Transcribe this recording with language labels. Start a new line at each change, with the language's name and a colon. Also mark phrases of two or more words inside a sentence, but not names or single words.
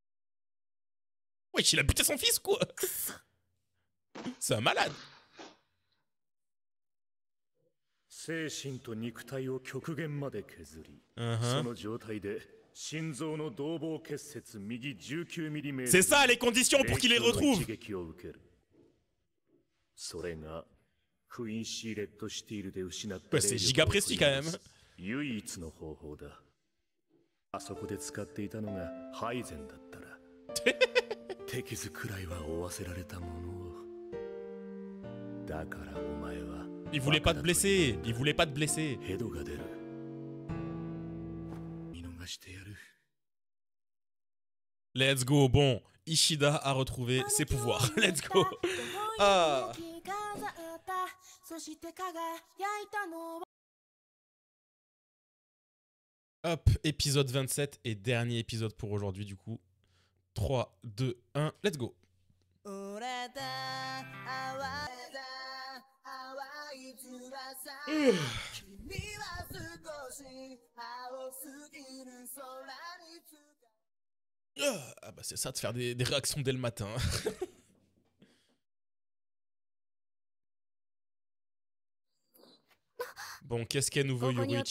French: Wesh, il a buté son fils quoi. C'est un malade.
Japanese: 精神と肉体を極限まで削り、その状態で心臓の動房結節右 19mm。
French: C'est ça les conditions pour qu'il les retrouve.
Japanese: それがクインシーレッドシティールで失った
French: c'est giga précis quand même.
Japanese: 唯一の方法だ。あそこで使っていたのがハイゼンだったら手傷くらいは負わせられたものを。だからお前は
French: Il voulait pas te blesser. Il voulait pas te blesser.
Japanese: ヘドが出る。見逃してやる。
English: Let's go.
French: Bon, Ishida a retrouvé ses pouvoirs.
English: Let's go. Ah.
French: Hop, épisode 27 et dernier épisode pour aujourd'hui du coup. 3, 2, 1,
English: let's go.
French: Ah bah c'est ça de faire des réactions dès le matin. Bon, qu'est-ce qu'elle nous veut Yoruichi?